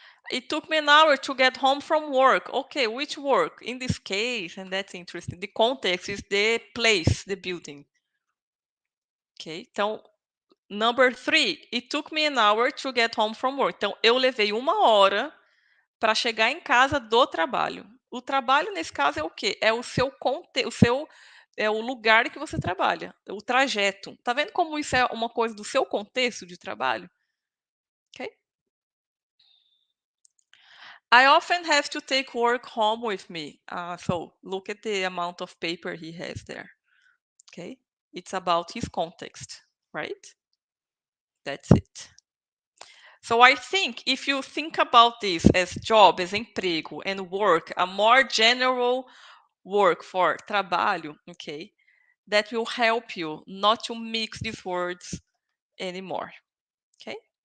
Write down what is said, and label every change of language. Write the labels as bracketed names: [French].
[English] It took me an hour to get home from work. Okay, which work? In this case, and that's interesting, the context is the place, the building. Ok, então, number 3, it took me an hour to get home from work. [Portuguese] Então, eu levei 1 hora para chegar em casa do trabalho. O trabalho, nesse caso, é o quê? É o seu é o lugar que você trabalha, o trajeto. Tá vendo como isso é uma coisa do seu contexto de trabalho? Ok? [English] I often have to take work home with me. So look at the amount of paper he has there. Okay? It's about his context, right? That's it. So I think if you think about this as job, as emprego, and work, a more general work for trabalho, okay, that will help you not to mix these words anymore, okay?